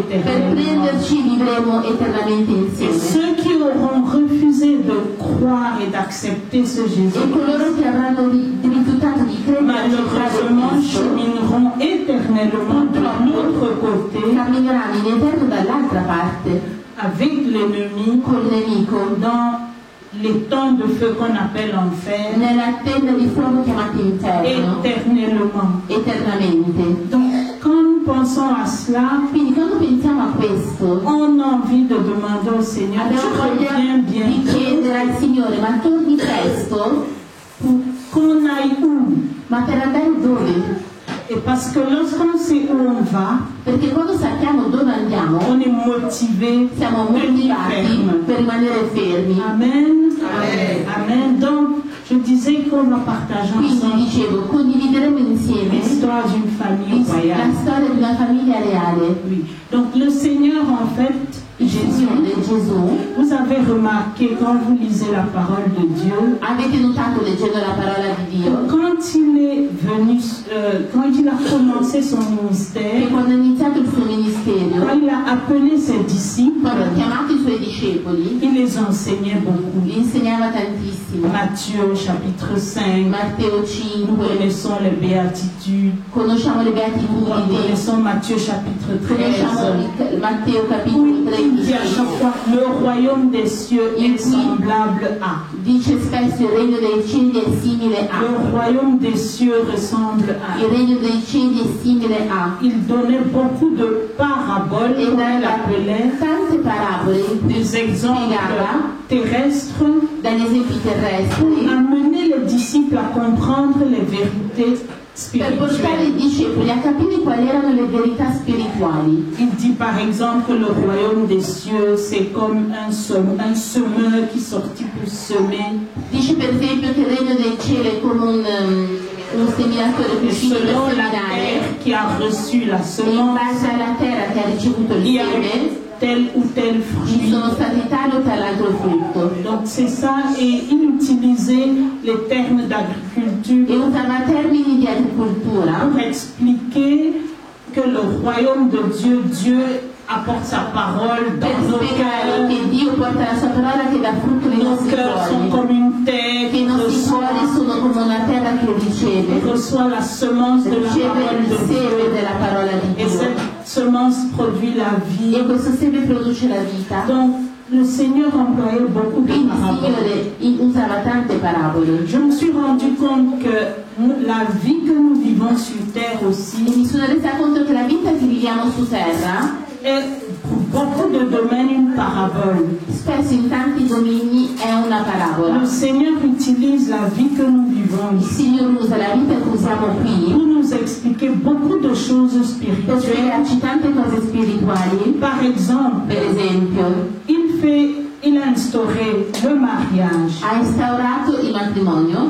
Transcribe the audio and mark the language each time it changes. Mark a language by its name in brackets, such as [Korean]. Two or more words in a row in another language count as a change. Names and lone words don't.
[French] éternellement. [Italian] prenderci vivremo eternamente [French] Et [Italian] insieme. [French] ceux qui auront refusé de croire et d'accepter ce [Italian] E [French] Jésus, [Italian] coloro che avranno rifiutato di credere e accettare [French] malheureusement, [Italian] Cristo [French] chemineront éternellement de l'autre côté [Italian] cammineranno in eterno dall'altra parte [French] avec l'ennemi [Italian] col nemico [French] dans les temps de feu qu'on appelle enfer [Italian] nella tenda di fuoco chiamata inferno [French] éternellement. [Italian] eternamente. [French] Donc, quand nous pensons à cela, [Italian] Quindi quando pensiamo a questo [French] on a envie de demander au Seigneur, [Italian] abbiamo [French] tu [Italian] voglia [French] reviens [Italian] di [French] bientôt, [Italian] chiedere al Signore: ma torni presto? [French] qu'on aille où? [Italian] Ma per andare dove? [French] Et parce que lorsqu'on sait où on va, [Italian] Perché quando sappiamo dove andiamo [French] on est motivé [Italian] siamo [French] de tenir [Italian] motivati [French] ferme. [Italian] per rimanere fermi. [French] Amen. [Italian] Amen. [French] Amen. Donc, je disais qu'on va partager [Italian] Quindi [French] ensemble [Italian] dicevo, condivideremo insieme [French] l'histoire d'une famille [Italian] la [French] royale. [Italian] storia di una famiglia reale. [French] Oui. Donc, le Seigneur, en fait, [Italian] Il [French] Jésus, [Italian] Signore Gesù, [French] vous avez remarqué quand vous lisez la parole de Dieu, [Italian] avete notato leggendo la parola di Dio, [French] quand il est venu, quand il a commencé son [Italian] che [French] ministère, [Italian] quando ha iniziato il suo ministero, [French] quand il a appelé ses disciples, [Italian] quando ha chiamato i suoi discepoli, [French] il les enseignait beaucoup. [Italian] li insegnava tantissimo. [French] Matthieu chapitre 5, [Italian] Matteo [French] nous [Italian] 5, [French] connaissons les béatitudes, [Italian] conosciamo le [French] nous [Italian] beatitudini, [French] connaissons Matthieu chapitre 13. [Italian] conosciamo Matteo capitolo [French] Il dit à [Italian] 13, [French] chaque fois, le royaume des cieux est semblable à. [Italian] dice spesso il regno dei cieli è simile a, [French] Le royaume des cieux ressemble à. [Italian] il regno dei cieli è simile a, [French] Il donnait beaucoup de paraboles, [Italian] e [French] comme il [Italian] dava [French] appelait, [Italian] tante parabole [French] des exemples terrestres, [Italian] dagli esempi [French] pour [Italian] terrestri [French] amener les disciples à comprendre les vérités [Italian] per portare i [French] spirituelles. [Italian] discepoli a capire quali erano le verità spirituali. [French] Il dit par exemple que le royaume des cieux, c'est comme un semeur qui sortit pour semer. [Italian] Dice per esempio che il regno del cielo è come un seminatore che è [French] Et [Italian] uscito per [French] selon la [Italian] seminare, [French] terre qui a reçu la [Italian] e in [French] semence, [Italian] base alla terra che ha ricevuto il [French] il y a [Italian] seme [French] tel ou tel [Italian] ci [French] fruit. [Italian] sono stati tale o tal altro frutto. [French] Donc c'est ça, et il utilisait les termes [Italian] E [French] d'agriculture [Italian] usava termini di agricoltura [French] pour expliquer que le royaume de Dieu, Dieu apporte sa parole [Italian] per [French] dans nos [Italian] spiegare [French] cœurs. [Italian] che Dio porta la sua parola che dà frutto nei [French] Nos [Italian] nostri [French] cœurs sont [Italian] cuori, [French] comme une terre [Italian] che i [French] qui [Italian] nostri cuori sono come una terra che riceve [French] reçoit la semence de la parole [Italian] il [French] de [Italian] seme [French] Dieu. [Italian] della parola di [French] Et [Italian] Dio, [French] cette semence produit la vie. [Italian] e questo seme produce la vita. [French] Donc le Seigneur employait beaucoup de [Italian] Quindi il [French] paraboles. [Italian] Signore usava tante parabole. [French] Je me suis rendu compte que la vie que nous vivons sur terre [Italian] E [French] aussi [Italian] mi sono resa conto che la vita che viviamo su terra, [French] est pour beaucoup de domaines une parabole. [Italian] spesso in tanti domini è una parabola. [French] Le Seigneur utilise la vie que nous vivons [Italian] Il [French] ici [Italian] Signore usa la vita che usiamo qui [French] pour nous expliquer beaucoup de choses [Italian] per [French] spirituelles. [Italian] spiegarci tante cose spirituali. [French] Par exemple, [Italian] Per esempio, [French] il a instauré le mariage [Italian] ha instaurato il matrimonio,